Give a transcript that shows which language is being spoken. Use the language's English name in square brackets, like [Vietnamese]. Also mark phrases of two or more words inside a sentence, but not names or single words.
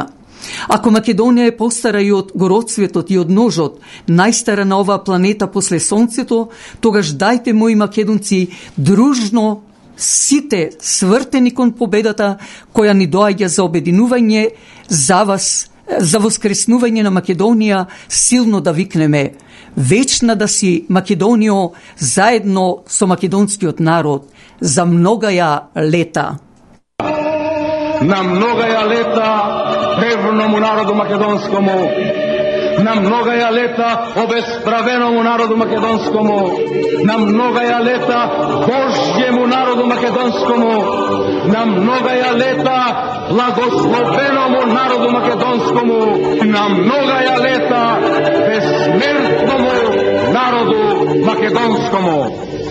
[Macedonian] Ако Македонија е постара и од гороцветот и од ножот, најстара на оваа планета после Сонцето, тогаш дајте, мои македонци, дружно сите свртени кон победата која ни доаѓа за обединување, за вас, за воскреснување на Македонија, силно да викнеме: вечна да си Македонијо, заедно со македонскиот народ, за многаја лета. На многаја лета певному народу македонскому, на многаја лета обесправеному народу македонскому, на многаја лета Божјему народу македонскому, на многаја лета благословеному народу македонскому, на многаја лета безсмертному народу македонскому.